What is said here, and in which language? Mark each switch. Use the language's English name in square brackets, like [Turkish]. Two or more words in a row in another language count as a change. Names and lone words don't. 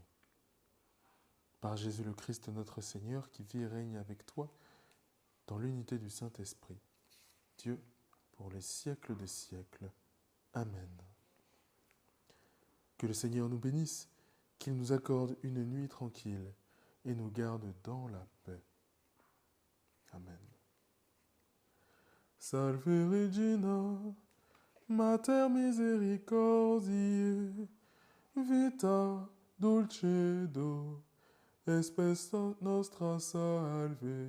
[French] Par Jésus le Christ notre Seigneur, qui vit et règne avec toi dans l'unité du Saint-Esprit, Dieu, pour les siècles des siècles. Amen. Que le Seigneur nous bénisse, qu'il nous accorde une nuit tranquille et nous garde dans la paix. Amen. [Latin] Salve Regina, Mater misericordiae, vita dulcedo, espes nostra salve.